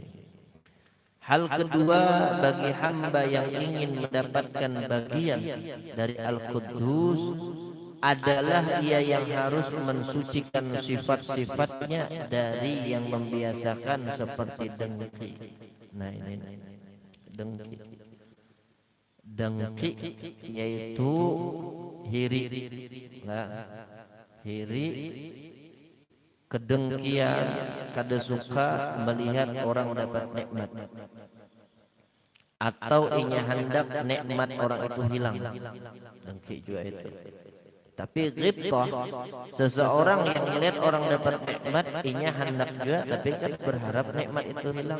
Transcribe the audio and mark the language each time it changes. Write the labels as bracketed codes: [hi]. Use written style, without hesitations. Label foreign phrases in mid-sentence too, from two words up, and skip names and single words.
[id] Hal kedua, bagi hamba yang ingin mendapatkan bagian dari Al-Quddus adalah ia yang harus mensucikan sifat-sifatnya dari yang membiasakan seperti dengki. Nah ini dengki yaitu hiri, hiri kedengkian, [bjn] kada suka [id] melihat orang dapat nikmat, atau [bjn] inya hendak [id] nikmat orang itu hilang. Dengki juga itu. Tapi ghibtah, seseorang yang melihat orang dapat nikmat, [bjn] inya hendak juga, [id] tapi kan berharap nikmat itu hilang.